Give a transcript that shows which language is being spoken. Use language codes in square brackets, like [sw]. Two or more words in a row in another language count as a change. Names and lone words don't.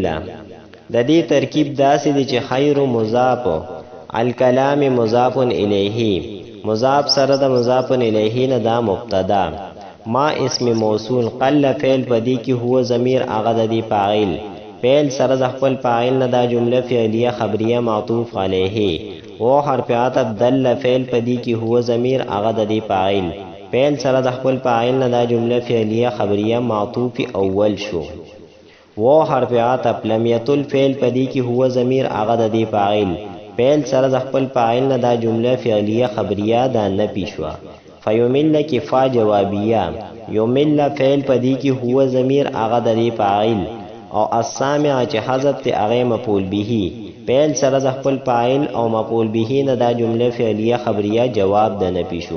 [ps] د دې ترکیب داسې دی چې خیر مضاف الکلام مضاف الیه مضاف سره د مضاف الیه نه دا مبتدا ما اسم موصول قل فعل پدې کې هو ضمیر هغه د دې فاعل فعل سره د خپل فاعل نه دا جمله فعلیه خبریه معطوف علیه و حرف عطف دل فعل پدی کی هو ضمیر هغه د دې فاعل فعل سره د خپل فاعل نه دا جمله فعلیه خبریه معطوف اول شو. و حرف عطف [ar] لم یطل [ps] فعل پدی کی هو ضمیر هغه د دې فاعل فعل سره د خپل فاعل نه دا جمله فعلیه خبریه دا نفی شو. فیمل کی فا جوابیه یمل فعل پدی کی هو ضمیر هغه د دې فاعل او السامع چې حذف ته هغه مفعول به فعل سره د خپل فاعل او مفعول به نه دا جمله فعلیه خبریه جواب د نفی شو.